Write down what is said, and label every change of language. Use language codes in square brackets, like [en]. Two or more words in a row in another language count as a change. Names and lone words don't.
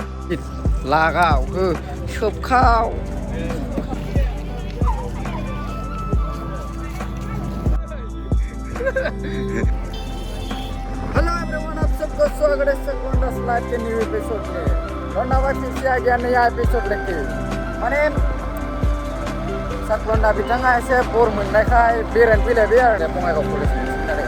[brx] लागाव हो सोबखाव [en] hello everyone, [hi] आप सबको स्वागत है सकलंडा लाइव के [en] new episode [hi] में। धन्यवाद फिर से आ गया नया एपिसोड लेके। [brx] माने सकलंडा बिथाङा एसे बर मोननायखाय बेरायनो फैलायबाय आरो बङाइगाव कलेजनि सिंथारै।